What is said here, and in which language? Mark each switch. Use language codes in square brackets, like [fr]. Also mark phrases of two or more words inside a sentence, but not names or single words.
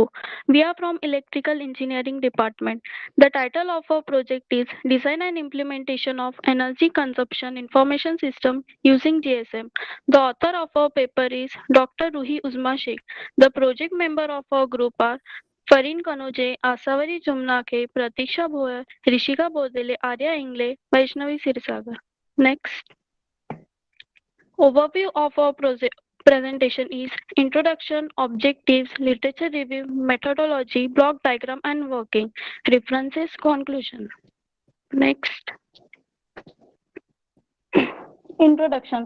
[en] We are from Electrical Engineering Department. The title of our project is Design and Implementation of Energy Consumption Information System using GSM. The author of our paper is Dr. Ruhi Uzma Sheikh. The project member of our group are Fareen Kanoje, Asavari Jumnake, Pratiksha Bhoyer, Rishika Bodele, Arya Ingle, Vaishnavi Sirsagar. Next. Overview of our presentation is introduction, objectives, literature review, methodology, block diagram and working, references, conclusion. Next. Introduction.